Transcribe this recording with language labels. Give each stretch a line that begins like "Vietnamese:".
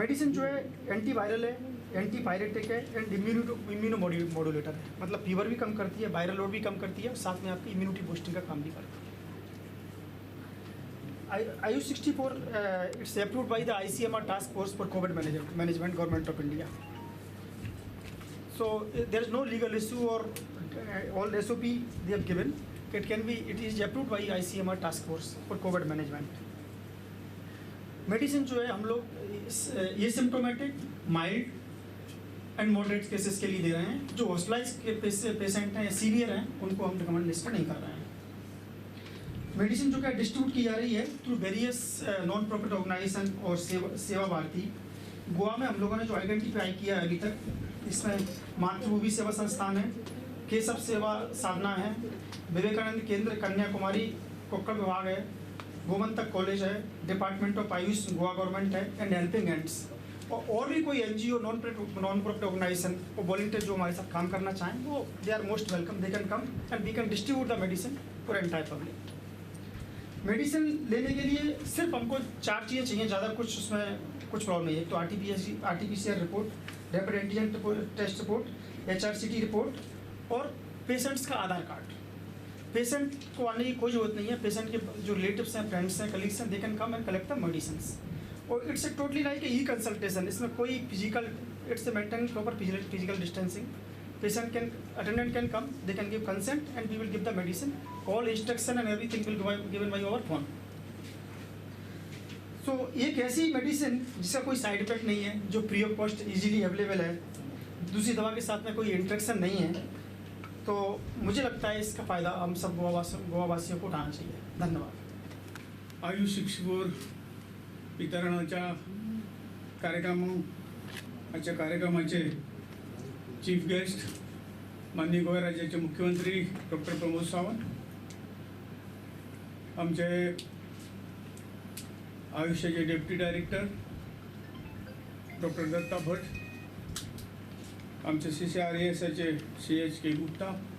Hindi: Medicine जो है antiviral है, एंटीपायरेटिक है एंड इम्यूनो मॉड्यूलेटर है, मतलब फीवर भी कम करती है, वायरल लोड भी कम करती है और साथ में आपकी इम्यूनिटी बूस्टिंग का काम भी करती है।
English: Ayush 64 it's approved by the ICMR task force for COVID management government of India. So there is no legal issue or all SOP they have given. It is approved by ICMR task force for COVID management.
Hindi: Medicine जो है हम लोग ये symptomatic mild and moderate cases के लिए दे रहे हैं। जो हॉस्पिटलाइज के पेशेंट हैं या सीवियर हैं उनको हम रिकमेंड लिस्ट नहीं कर रहे हैं। मेडिसिन जो क्या डिस्ट्रीब्यूट की जा रही है through various non profit organisation और सेवा भारती। गोवा में हम लोगों ने जो आइडेंटिफाई किया है अभी तक, इसमें मातृभूमि सेवा संस्थान है, केशव सेवा साधना है, विवेकानंद केंद्र कन्याकुमारी कोक्कड़ विभाग है, गोमंतक कॉलेज है, department of Ayush Goa government है एंड हेल्पिंग हैंड्स। और भी कोई NGO नॉन प्रॉफिट ऑर्गेनाइजेशन और वॉलंटियर जो हमारे साथ काम करना चाहें वो
English: They are most welcome, they can come and we can distribute the medicine for entire public.
Hindi: Medicine लेने के लिए सिर्फ हमको 4 चीज़ें चाहिए, ज़्यादा कुछ उसमें कुछ प्रॉब्लम नहीं है। तो RT-PCR report, rapid antigen test report, HRCT report और पेशेंट्स का आधार कार्ड। पेशेंट को आने की कोई ज़रूरत नहीं है, पेशेंट के जो रिलेटिव्स हैं, फ्रेंड्स हैं, कलीग्स हैं,
English: They can come and collect the medicine. और it's totally like e consultation,
Hindi: इसमें कोई physical,
English: It's maintain proper physical distancing. Attendant can come, they can give consent, and we will give the medicine. All instruction and everything will be given by our phone.
Hindi: So एक ऐसी medicine जिसका कोई side effect नहीं है, जो free of cost easily available है, दूसरी दवा के साथ में कोई इंट्रैक्शन नहीं है, तो मुझे लगता है इसका फ़ायदा हम सब गोवावासियों को उठाना चाहिए. धन्यवाद.
Marathi: आयुष 64 वितरणाच्या कार्यक्रमाचे चीफ गेस्ट माननीय गोवा राज्याचे मुख्यमंत्री डॉक्टर प्रमोद सावंत, आमचे आयुष्याचे डेप्युटी डायरेक्टर डॉक्टर दत्ता भट, आमचे CCRASचे CHK गुप्ता,